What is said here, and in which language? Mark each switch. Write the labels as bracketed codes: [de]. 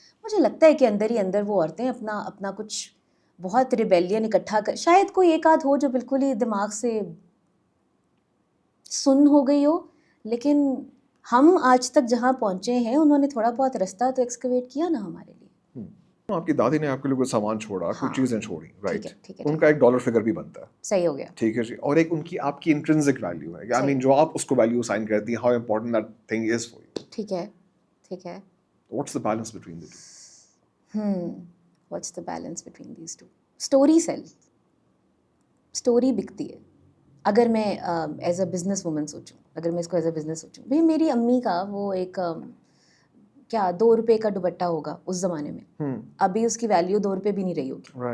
[ur] مجھے لگتا ہے کہ اندر ہی اندر وہ عورتیں اپنا کچھ بہت ریبیلین اکٹھا کر، شاید کوئی ایک آدھ ہو جو بالکل ہی دماغ سے سن ہو گئی ہو، لیکن ہم آج تک جہاں پہنچے ہیں انہوں نے تھوڑا بہت رستہ تو ایکسکیویٹ کیا نا ہمارے لیے. آپ کی دادی نے آپ کے لیے کوئی سامان چھوڑا، کوئی چیزیں چھوڑی، رائٹ؟ ٹھیک ہے ان کا ایک ڈالر فگر بھی بنتا ہے. صحیح ہو گیا. ٹھیک ہے جی. اور ایک ان کی آپ کی انٹرنسک ویلیو ہے. [en] I mean [ur] جو آپ اس کو ویلیو اسائن کرتی ہیں، [en] How important that thing is for you. [ur] ٹھیک ہے. [en] What's the balance between the two? What's the balance between these two? Story sell, [ur] story بکتی ہے. اگر میں [en] as a business woman [ur] سوچوں، اگر میں اس کو [en] as a business [ur] سوچوں، بھائی میری امی کا وہ ایک کیا 2 روپے کا دوپٹہ ہوگا اس زمانے میں، ابھی اس کی ویلیو 2 روپے بھی نہیں رہی ہوگی.